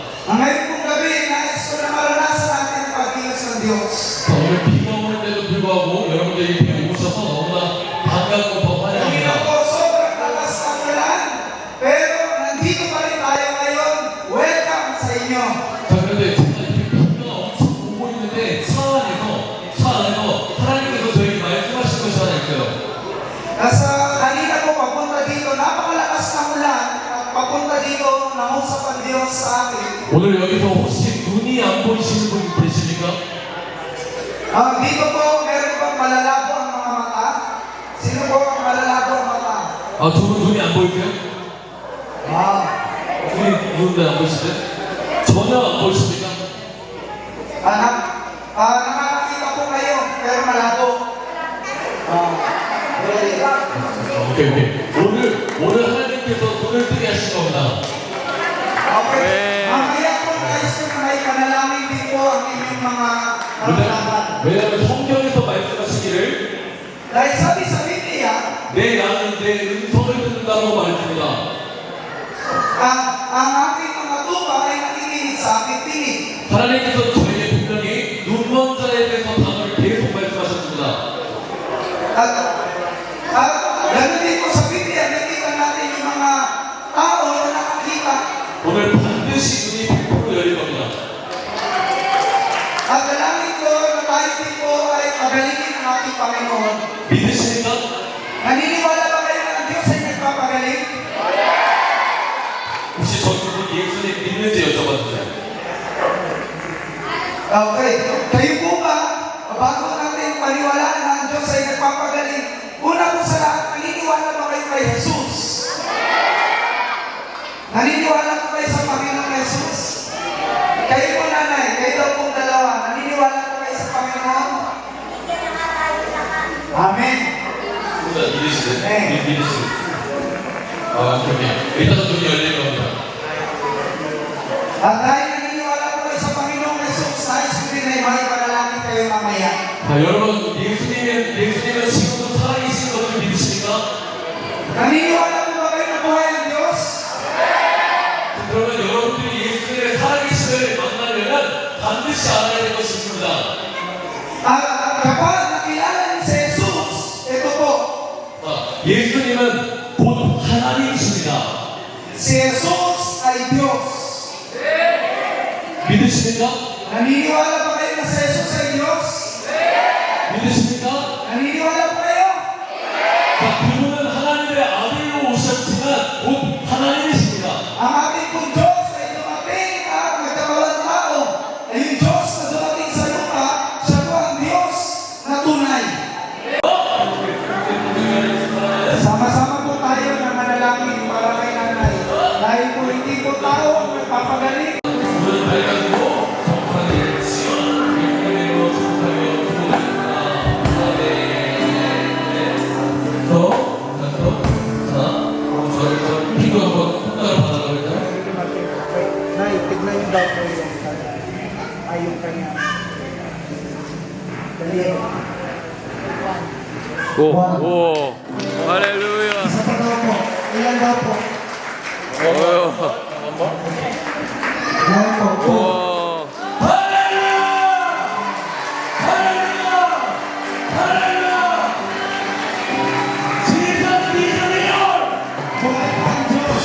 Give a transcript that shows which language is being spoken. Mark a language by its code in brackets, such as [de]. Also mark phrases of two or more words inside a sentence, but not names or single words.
[tl] Ang ngayon pong gabi, nais ko na maranasan natin ang pagkilos ng Diyos. [ko] 오늘 비가 오는데도 불구하고 여러분들이 이렇게 오셔서 너무나 반갑고 더 [tl] Hindi na [ko] 환영합니다. [tl] po sobrang lakas ng ulan, pero nandito pa rin tayo ngayon. Welcome sa inyo. [ko] 자, 그런데 정말 이렇게 비가 엄청 오고 있는데 차 안에서 하나님께서 저에게 말씀하신 것이 하나 있어요. [tl] Nasa kanina po papunta dito, napakalakas ng ulan at papunta dito, nangusap ang Diyos sa akin. [ko] 오늘 여기서 혹시 눈이 안 보이시는 분 계십니까? [tl] Dito po, meron bang malalabo ang mga mata? Sino po ang malalabo ang mata? [ko] 두 분 눈이 안 보이세요? 눈도 안 보이시대요? 전혀 안 보이십니까? [tl] Nakakakita po kayo, pero malabo. [ko] 오케이. 오늘 하나님께서 눈을 뜨게 하신 겁니다. [tl] Okay. Mamaya po guys, kung may panalangin din po ang inyong mga karanasan. [ko] 왜냐하면 성경에서 말씀하시기를 [tl] Dahil sabi sa Biblia, [ko] 내 양은 내 음성을 듣는다고 말했습니다. [tl] ang aking mga tupa ay nakikinig sa aking tinig. [ko] 하나님께서 저에게 분명히 눈먼 자에 대해서 단어를 계속 말씀하셨습니다. [tl] At ganoon din po sa Biblia, nakita natin yung mga tao na nakakita. [ko] 오늘 반드시 눈이 100% 열릴 겁니다. [tl] At dalangin ko na tayo din po ay pagalingin ang ating Panginoon. [ko] 믿으십니까? [tl] Naniniwala ba kayo na ang Diyos ay nagpapagaling? [ko] 혹시 저분이 예수님 믿는지 여쭤봤는데 [tl] Okay. Kayo po ba, bago natin paniwalaan na ang Diyos ay nagpapagaling, una po sa lahat, naniniwala ba kayo kay Jesus? Naniniwala po kayo sa Panginoong Jesus? Kayo po nanay, kayo daw pong dalawa, naniniwala po kayo sa Panginoon? Amen. [ko] 믿으시대? 네. 믿으시대. 오케이. 이따가 눈이 열릴 겁니다. [tl] At dahil naniniwala po kayo sa Panginoong Jesus, nais ko din ay makipanalangin kayo mamaya. [ko] 여러분, 예수님은 지금도 살아계신 것을 믿으십니까? [tl] Naniniwala po ba kayo na buhay ang Diyos? [ko] 그러면 여러분들이 예수님의 살아계심을 만나려면 반드시 알아야 될 것이 있습니다. [tl] At kapag nakilala niyo si Jesus, ito po, [ko] 예수님은 곧 하나님이십니다. [tl] si Jesus ay Diyos. [ko] 믿으십니까? [tl] Naniniwala ba kayo na si Jesus ay Diyos? [ko] 믿으십니까? [tl] Naniniwala ba kayo? [ko] 그분은 하나님의 아들로 오셨지만 곧 하나님이십니다. [tl] Ang ating pong Diyos ay dumating at nagkaroon ng tao. Ay yung Diyos na dumating sa lupa, siya po ang Diyos na tunay. Sama-sama po tayo na manalangin para kay nanay. Dahil po hindi po tao ang nagpapagaling. [ko] 오늘 밝아지고 정확하게 시원 믿음으로 축복하며 기도드립니다. 자, 기도 한번 손가락 받아볼까요? [tl] Nay, tignan niyo daw po yung yung kanya. Dali. [ko] 오, 할렐루야. [tl] Isa pa daw po. Ilan daw po? Ilan po? [ko] 오, [tl] Buhay pa ang Diyos.